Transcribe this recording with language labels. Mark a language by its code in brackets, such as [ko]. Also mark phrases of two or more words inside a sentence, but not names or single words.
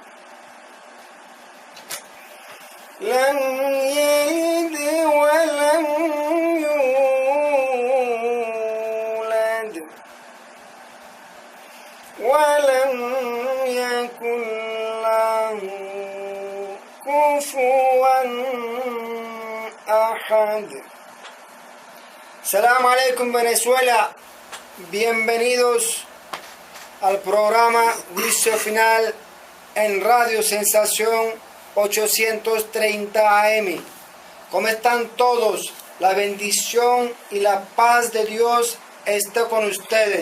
[ar] لم يلد ولم يولد ولم يكن له كفوا أحد. سلام عليكم [es] Venezuela, bienvenidos al programa Juicio Final en Radio Sensación 830 AM. ¿Cómo están todos? La bendición y la paz de Dios esté con ustedes.